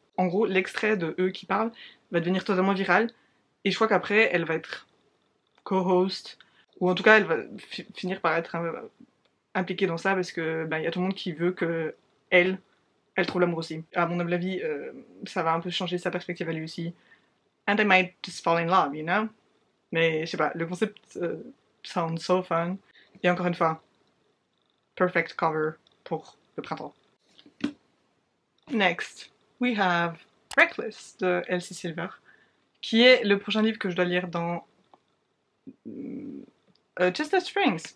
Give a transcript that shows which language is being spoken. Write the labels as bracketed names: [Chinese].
[French] En gros, l'extrait de eux qui parlent va devenir totalement viral. Et je crois qu'après, elle va être co-host, ou en tout cas, elle va finir par être impliquée dans ça parce que y a tout le monde qui veut que elle trouve l'amour aussi. À mon humble avis, ça va un peu changer sa perspective à lui aussi. [English] And I might just fall in love, you know? [French] Mais je sais pas, le concept [English] sounds so fun. [French] Et encore une fois, [English] perfect cover [French] pour le printemps. [English] Next, we have [French] Reckless de Elsie Silver, qui est le prochain livre que je dois lire dans Chester Springs.